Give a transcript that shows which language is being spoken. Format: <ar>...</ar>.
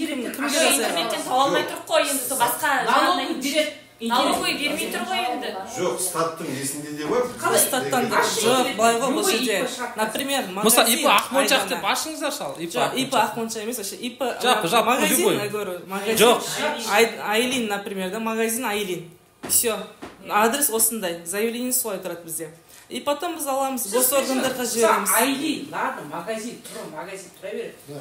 <kk>Интернеттен таба алмай тұрып қой, енді басқа налогы береді. Налогы бермей тұр ғой енді. Жоқ, статтың есінде де бар. Статтан жоқ, былай ғой бұл жерде.</kk> <ru>Например,</ru> <kk>Мысалы, магазин. ИП Ақмоншақ деп ашыңыздар шал. ИП Ақмоншақ емес, ИП магазин,</kk> <ru>я говорю.</ru> <kk>Жоқ.</kk> <ru>Айлин, например, да, магазин Айлин.</ru> <kk>Все. Адрес осындай. Заявление солай тұрады бізде.</kk> <ru>И потом</ru> <kk>біз аламыз, госоргандарға жібереміз. Айлин, ладно, магазин тұра береді.</kk>